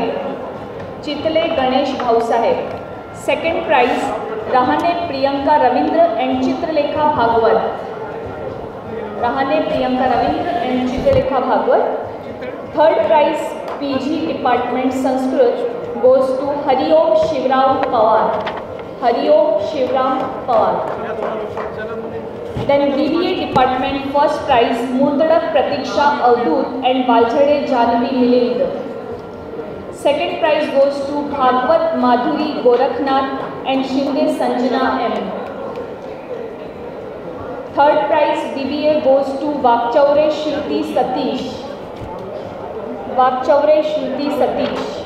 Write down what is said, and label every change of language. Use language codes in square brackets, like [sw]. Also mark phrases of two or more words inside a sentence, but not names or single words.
[en] Chitle Ganesh Bhausaheb. Second prize Rahane Priyanka Ravindra and Chitralekha Bhagwat. Rahane Priyanka Ravindra and Chitralekha Bhagwat. Third prize PG department Sanskrit goes to Hariom Shivram Pawar. Hariom Shivram Pawar. Then BBA department first prize Murtadak Pratiksha Avdut and Valjade Janvi Milind. Second prize goes to Bhagwat Madhuri Gorakhnath and Shinde Sanjana M. Third prize BBA goes to Vakchaure Shruti Satish. Vakchaure Shruti Satish.